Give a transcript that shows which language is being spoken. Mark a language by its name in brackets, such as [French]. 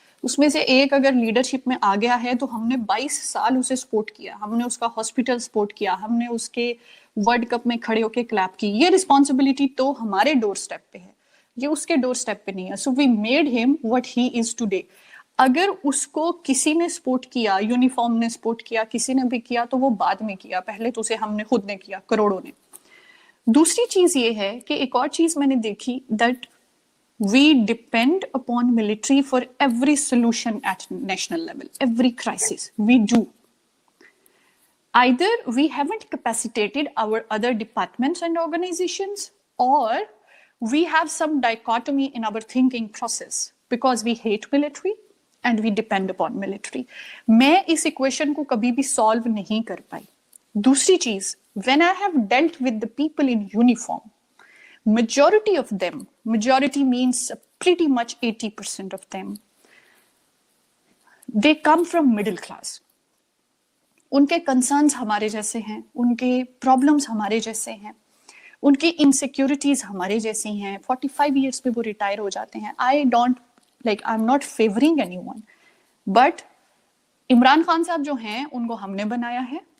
[Urdu] اس میں سے ایک اگر لیڈرشپ میں آ گیا ہے تو ہم نے 22 سال اسے سپورٹ کیا, ہم نے اس کا ہاسپٹل سپورٹ کیا, ہم نے اس کے ورلڈ کپ میں کھڑے ہو کے کلیپ کی. یہ رسپانسبلٹی تو ہمارے ڈور سٹیپ پہ ہے, یہ اس کے ڈور سٹیپ پہ نہیں ہے. [English] So we made him what he is today. [Urdu] اگر اس کو کسی نے سپورٹ کیا, یونیفارم نے سپورٹ کیا, کسی نے بھی کیا تو وہ بعد میں کیا, پہلے تو اسے ہم نے خود نے کیا, کروڑوں نے. دوسری چیز یہ ہے کہ ایک اور چیز میں نے دیکھی [English] That we depend upon military for every solution at national level, every crisis we do. Either we haven't capacitated our other departments and organizations, or we have some dichotomy in our thinking process because we hate military and we depend upon military. [Urdu] میں اس equation کو کبھی بھی solve نہیں کر پائی. دوسری چیز, [English] when I have dealt with the people in uniform, majority of them, majority means pretty much 80% of them, they come from middle class. [Urdu] ان کے concerns ہمارے جیسے ہیں, ان کے پرابلمس ہمارے جیسے ہیں, ان کی انسیکیورٹیز ہمارے جیسی ہیں. 45 ایئرس پہ وہ ریٹائر ہو جاتے ہیں. [English] I'm not favoring anyone, but [Urdu] Imran Khan صاحب جو ہیں ان کو ہم نے بنایا ہے.